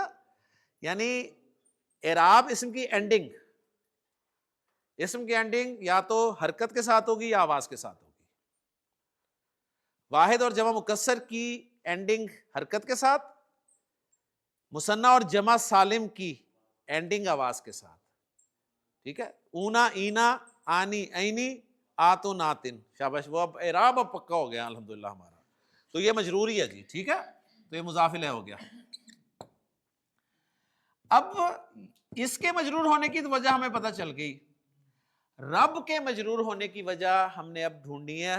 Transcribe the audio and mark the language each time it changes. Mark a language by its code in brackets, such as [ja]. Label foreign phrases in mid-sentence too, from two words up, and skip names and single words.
[ur] یعنی اعراب اسم کی اینڈنگ، اسم کی اینڈنگ یا تو حرکت کے ساتھ ہوگی یا آواز کے ساتھ ہوگی. واحد اور جمع مکسر کی اینڈنگ حرکت کے ساتھ، مثنیٰ اور جمع سالم کی اینڈنگ آواز کے ساتھ. ٹھیک ہے. [ar] اونا، اینا، آنی، اینی، آتو، ناتن. [ur] شاباش، وہ اب اعراب اب پکا ہو گیا الحمدللہ ہمارا. تو یہ مجروری ہے جی. ٹھیک ہے، تو یہ مضاف الیہ ہو گیا. اب اس کے مجرور ہونے کی وجہ ہمیں پتہ چل گئی. رب کے مجرور ہونے کی وجہ ہم نے اب ڈھونڈنی ہے.